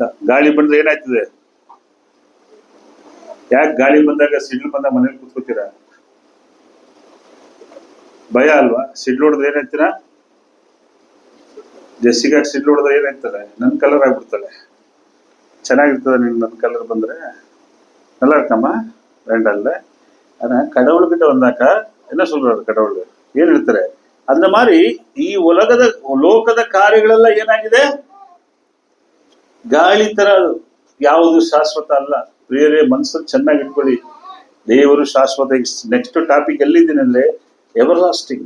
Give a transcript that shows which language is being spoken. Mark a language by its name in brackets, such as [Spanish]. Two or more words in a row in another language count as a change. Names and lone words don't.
[Kannada] ಗಾಳಿ ಬಂದ್ರೆ ಏನಾಯ್ತದೆ, ಯಾಕೆ ಗಾಳಿ ಬಂದಾಗ, ಸಿಡ್ಲು ಬಂದಾಗ ಮನೇಲಿ ಕೂತ್ಕೋತೀರಾ, ಭಯ ಅಲ್ವಾ? ಸಿಡ್ಲು ಹೊಡೆದ್ರೆ ಏನಾಯ್ತೀರ, ಜೆಸ್ಸಿಗೆ ಸಿಡ್ಲು ಹೊಡೆದ್ರೆ ಏನಾಯ್ತದೆ, ನನ್ ಕಲರ್ ಆಗ್ಬಿಡ್ತಾಳೆ. ಚೆನ್ನಾಗಿರ್ತದೆ ನನ್ನ ಕಲರ್ ಬಂದ್ರೆ, [Tamil] நல்லா இருக்கಮ್ಮ வேண்டாம்ல. ஆனா கடவுள்கிட்ட வந்தாக்க என்ன சொல்றாரு, கடவுள் [Kannada] ಏನ್ ಹೇಳ್ತಾರೆ, ಅಂದ ಮಾರಿ ಈ ಲೋಕದ ಕಾರ್ಯಗಳೆಲ್ಲ ಏನಾಗಿದೆ, ಗಾಳಿ ತರ, ಯಾವುದು ಶಾಶ್ವತ ಅಲ್ಲ. ಪ್ರಿಯರೇ, ಮನಸ್ಸನ್ನು ಚೆನ್ನಾಗಿ ಇಟ್ಕೊಳ್ಳಿ. ದೇವರು ಶಾಶ್ವತ. ನೆಕ್ಸ್ಟ್ ಟಾಪಿಕ್ ಎಲ್ಲಿದ್ದೀನಿ ಅಂದ್ರೆ, [English] ever lasting.